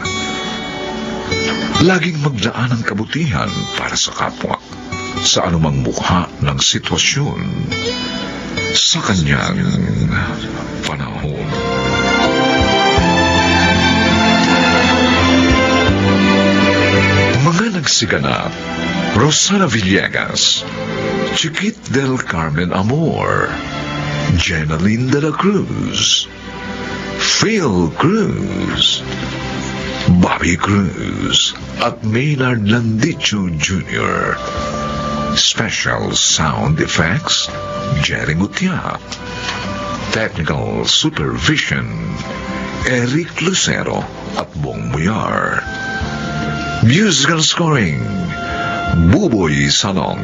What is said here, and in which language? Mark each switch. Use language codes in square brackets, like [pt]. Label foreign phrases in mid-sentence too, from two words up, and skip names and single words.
[tl] Laging maglaan ng kabutihan para sa kapwa, sa anumang mukha ng sitwasyon, sa kanyang panahon. Mga nagsiganap: Rosana Villegas, Chiquit del Carmen Amor, Jenaline de la Cruz, Phil Cruz, Bobby Cruz, at Maynard Landicho Jr. [en] Special sound effects, Jerry Mutia. Technical supervision, Eric Lucero. [tl] at Bong Muyar. [en] Musical scoring, Buboy Salong.